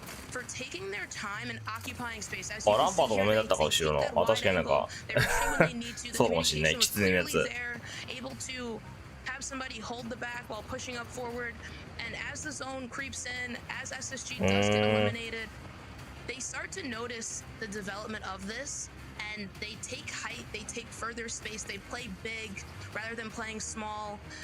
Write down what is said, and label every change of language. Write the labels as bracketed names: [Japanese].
[English] for taking their time and occupying space. [Japanese] あ、ランパードが目だったか後ろの。あ、確かになんかそうかもしんない。キツネのやつ。 [English] able to have somebody hold the back while pushing up forward, and as the zone creeps in, as SSG does get eliminated, they start to notice the development of this, and they take height, they take further space, they play big rather than playing small.